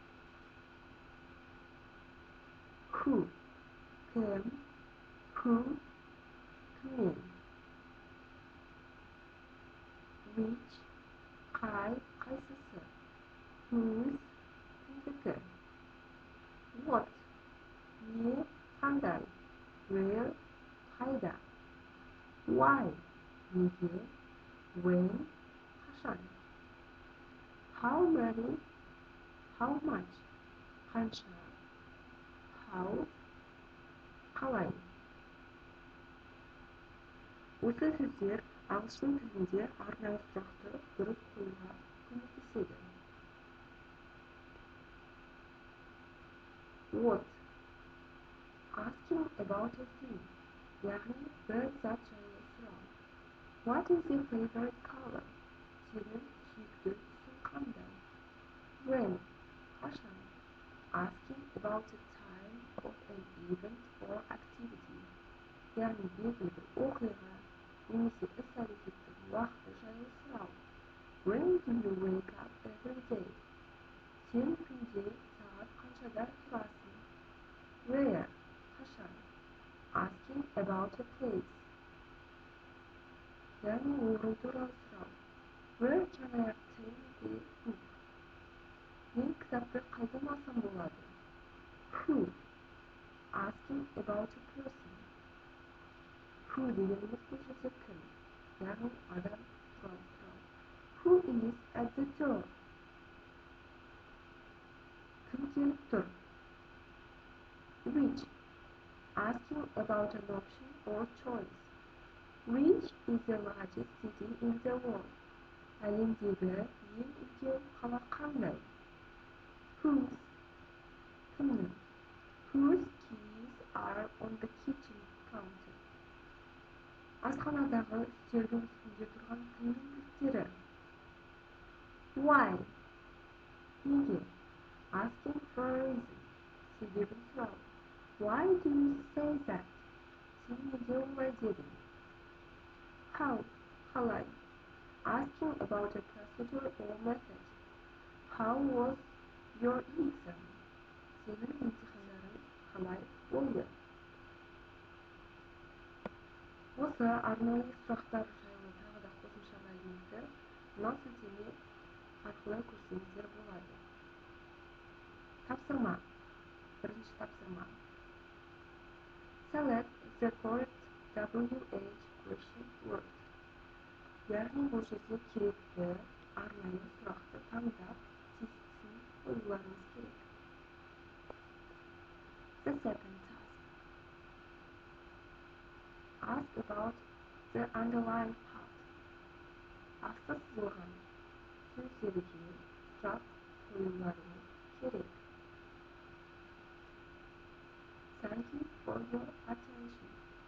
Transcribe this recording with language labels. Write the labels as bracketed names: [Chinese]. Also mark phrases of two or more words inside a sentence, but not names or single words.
[English] Who, кім, who, кімнен. Which, қайсысы. Whose, кімдікі. What, [Kazakh] не, қандай. [English] Where, қайда. Why, неге. When, қашан. How many, how much, қанша. How, [Kazakh] қалай. Осы сөздер ағылшын тілінде арнайы сұрақты дұрыс қоюға көмектеседі. [English] What, asking about a thing, [Kazakh] яғни бір зат жайлы сұрау. [English] What is your favorite color? [Kazakh] Сенің сүйікті түсің қандай? [English] When, қашан. Asking about the time of an event or activity, [Kazakh] яғни белгілі бір оқиға немесе іс-әрекеттің уақыты жайлы сұрау. [English] When do you wake up every day? [Kazakh] Сен күнде сағат қаншада тұрасың? [English] Where, қашан. Asking about a place, [Kazakh] яғни орын туралы сұрау. [English] Where can I obtain the book? [Kazakh] Мен кітапты қайдан алсам болады? [English] Who, asking about a person. [Kazakh] Who дегеніміз бұл жерде кім, яғни адам туралы сұрау. [English] Who is at the door? [Kazakh] Кім келіп тұр? [English] Which, asking about an option or choice. Which is the largest city in the world? [Kazakh] Әлемдегі ең үлкен қала қандай? [English] Whose, кімнің. Whose keys are on the kitchen counter? [Kazakh] Асханадағы үстелдің үстінде тұрған кімнің кілттері? [English] Why, неге. Asking for a reason, [Kazakh] себебін сұрау. [English] Why do you say that? [Kazakh] Сен неге олай дедің? [English] How, қалай. Asking about a procedure or method. How was your exam? [Kazakh] Сенің емтихандарың қалай болды? Осы арнайы сұрақтар жайлы тағы да қосымша мәліметті мына сілтеме арқылы көрсеңіздер болады. Тапсырма. Бірінші тапсырма. [English] Select the correct WH question word. [Kazakh] Яғни бұл жерде керекті арнайы сұрақты таңдап, тестісін қоюларыңыз керек. [English] The second task. Ask about the underlying part. [Kazakh] Асты сызылған сөздерге сұрақ қоюларыңыз керек. [English] Thank you for your attention.